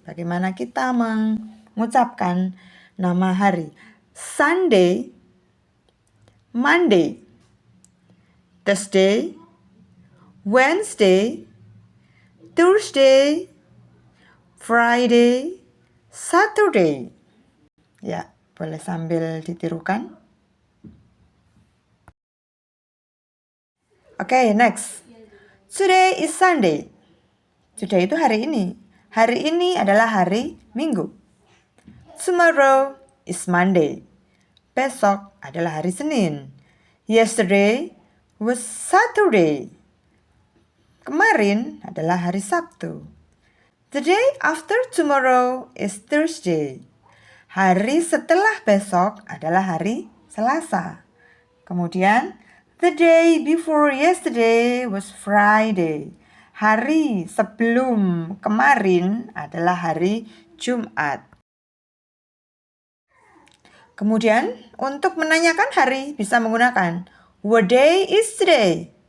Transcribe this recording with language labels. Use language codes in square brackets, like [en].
[id] Bagaimana kita mengucapkan nama hari. [en] Sunday, Monday, Tuesday, Wednesday, Thursday, Friday, Saturday. [id] Ya, boleh sambil ditirukan. [en] Oke, next. Today is Sunday. Today [id] itu hari ini. Hari ini adalah hari Minggu. [en] Tomorrow is Monday. [id] Besok adalah hari Senin. [en] Yesterday was Saturday. [id] Kemarin adalah hari Sabtu. [en] The day after tomorrow is Thursday. [id] Hari setelah besok adalah hari Selasa. [en] Kemudian, the day before yesterday was Friday. [id] Hari sebelum kemarin adalah hari Jumat. Kemudian, untuk menanyakan hari bisa menggunakan [en] what day is today?